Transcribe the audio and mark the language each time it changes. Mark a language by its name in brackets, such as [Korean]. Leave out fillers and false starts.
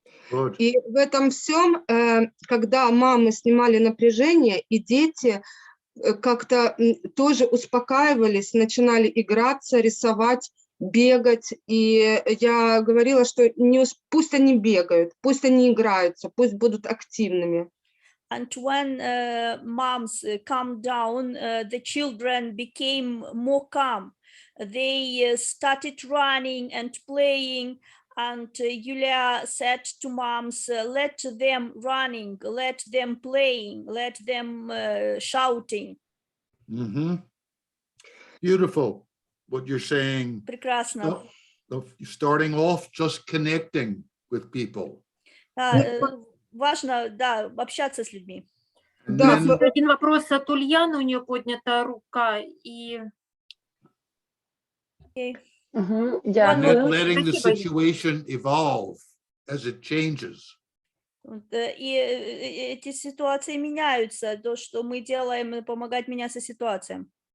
[English] Good. [Russian] И в этом всем, когда мамы снимали напряжение, и дети как-то тоже успокаивались, начинали играться, рисовать, бегать. И я говорила, что пусть они бегают, пусть они играются, пусть будут активными. [English] And when moms calmed down, the children became more calm. They started running and playing. And Yulia said to moms, let them running, let them playing, let them shouting. Mm-hmm. Beautiful. What you're saying. [Russian] Прекрасно. [English] Starting off, just connecting with people. [Russian] Важно, да, общаться с людьми. Да, один вопрос от Ульяны, у нее поднята рука. И... [English] Okay. And then letting the situation evolve as it changes. [Russian] И эти ситуации меняются, то, что мы делаем, помогать меняться ситуациям.